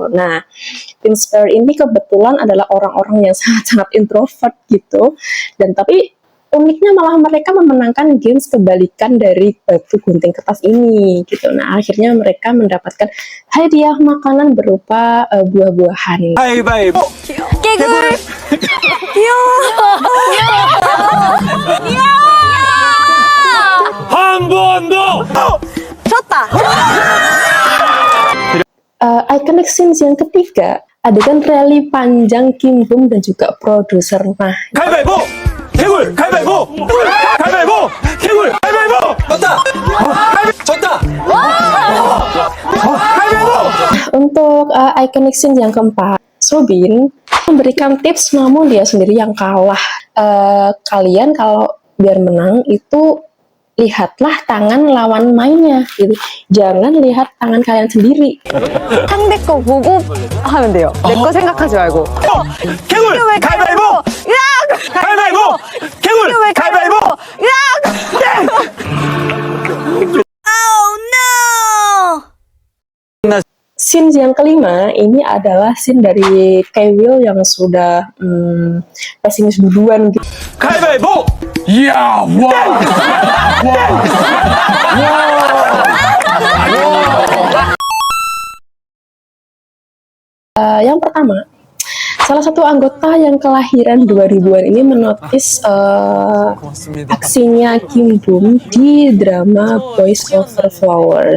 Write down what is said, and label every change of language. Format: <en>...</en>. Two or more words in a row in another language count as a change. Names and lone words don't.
<id>Nah, tim Spare ini kebetulan adalah orang-orang yang sangat-sangat introvert gitu. Dan tapi uniknya malah mereka memenangkan games kebalikan dari batu gunting kertas ini gitu. Nah, akhirnya mereka mendapatkan hadiah makanan berupa buah-buahan.</id> <ko>가위바위보. 개굴 귀여워 한 번 더. 졌다</ko> <en>Iconic scenes</en> <id>yang ketiga, adegan rally panjang Kim Bum dan juga produser Nah.</id> <ko>가위바위보. 개굴. 가위바위보. 가위바위보. 개굴. 가위바위보. 졌다. 가위바위보.</ko> <id>Untuk</id> <en>iconic scene</en> <id>yang keempat, Sobin memberikan tips namun dia sendiri yang kalah. Kalian kalau biar menang itu lihatlah tangan lawan mainnya gitu. Jangan lihat tangan kalian sendiri.</id> <ko>상대 거 보고 하면 돼요 내 거 생각하지 말고 개굴. 가위바위보. 가위바위보. 개굴. 가위바위보.</ko> <id>Scene yang kelima ini adalah scene dari Kewil yang sudah pesimis duluan gitu.</id> <ko>가위바위보. 이야. 와.</ko> <id>Yang pertama, salah satu anggota yang kelahiran 2000-an ini menotis aksinya Kim Bum di drama Boys Over Flowers.</id>